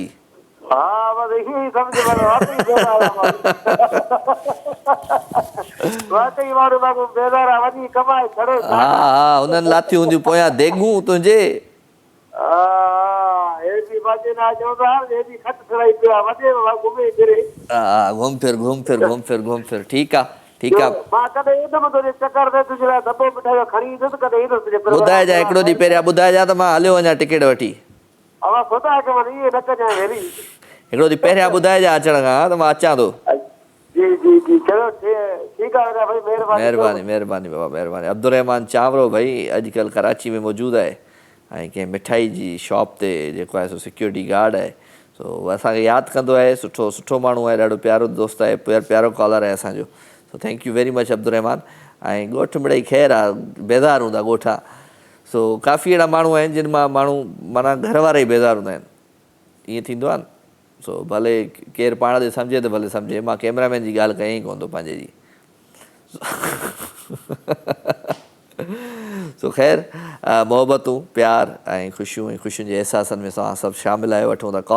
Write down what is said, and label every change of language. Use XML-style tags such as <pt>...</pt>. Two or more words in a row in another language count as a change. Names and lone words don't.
<sd>हा बसि इहो ई सम्झ वाकई माण्हू बाबू बेज़ार आहे, वञी कमाए छॾे। हा हा, उन्हनि लाथियूं हूंदियूं पोयां देगूं तुंहिंजे। हेॾी मज़े न चवंदा, हेॾी खट ठही पियो आहे, वञे घुमे फिरे। हा घुम फिर घुम फिर घुम फिर घुम फिर। ठीकु आहे ठीकु आहे। मां कॾहिं ईंदुमि तुंहिंजे चकर ते, तुंहिंजे लाइ दॿो मिठाई खणी ईंदुसि, कॾहिं ईंदुसि तुंहिंजे। ॿुधाइजांइ हिकिड़ो ॾींहुं पहिरियां ॿुधाइजांइ त मां हलियो वञा टिकेट वठी। अवा ॿुधाए के वञी इहे न कजांइ भेरी। हिकिड़ो ॾींहुं पहिरियां ॿुधाइजांइ अचण खां त मां अचां थो। जी जी जी चलो ठीकु आहे भाई, महिरबानी महिरबानी महिरबानी बाबा महिरबानी। अब्दुर्रहमान चावरो भाई अॼुकल्ह कराची में मौजूदु आहे ऐं कंहिं मिठाई जी शॉप ते जेको आहे सो</sd> <en>security guard</en> <sd>आहे। सो असांखे यादि कंदो आहे, सुठो सुठो माण्हू आहे, ॾाढो प्यारो दोस्त आहे, प्यारो कॉलर आहे असांजो।</sd> <en>so thank you very much अब्दुर्रहमान।</en> <sd>ऐं ॻोठु मिड़ई ख़ैरु आहे, बेज़ार हूंदा ॻोठा। सो काफ़ी अहिड़ा माण्हू आहिनि जिन मां माण्हू माना घर वारा ई बेज़ार हूंदा आहिनि, ईअं थींदो आहे न। सो भले केरु पाण ते सम्झे त भले सम्झे, मां कैमरामैन जी ॻाल्हि कयईं कोन थो पंहिंजे जी। सो ख़ैर मोहबतूं प्यार ऐं ख़ुशियूं जे अहसासनि में तव्हां सभु शामिलु आहियो।</sd>